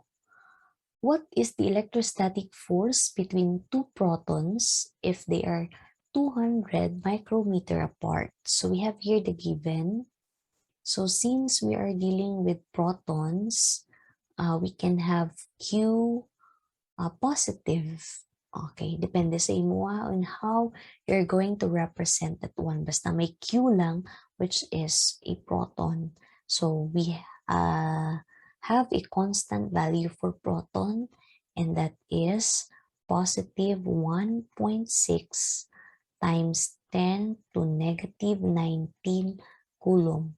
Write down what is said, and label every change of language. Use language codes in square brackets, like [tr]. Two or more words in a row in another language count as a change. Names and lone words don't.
[en] What is the electrostatic force between two protons if they are 200 micrometer apart? So we have here the given. So since we are dealing with protons, we can have Q positive. [hil] Okay, depende sa imo [en] on how you're going to represent that one. [hil] Basta may Q lang, [en] which is a proton. So we have a constant value for proton, and that is positive 1.6 times 10 to negative 19 coulomb.